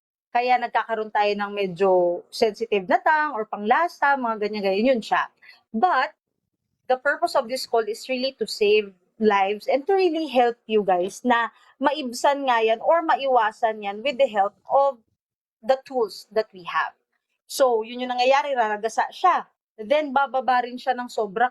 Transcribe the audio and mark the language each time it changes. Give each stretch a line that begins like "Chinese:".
Filipino: Kaya nagkakaroon tayo ng medyo sensitive na tang or panglasa, mga ganyan-ganyan yun siya.
English: But, the purpose of this call is really to save lives and to really help you guys
Filipino: na maibsan nga yan
English: or
Filipino: maiwasan yan
English: with the help of the tools that we have.
Filipino: So, yun yung nangyayari, raragasa siya. Then, bababa rin siya ng sobra.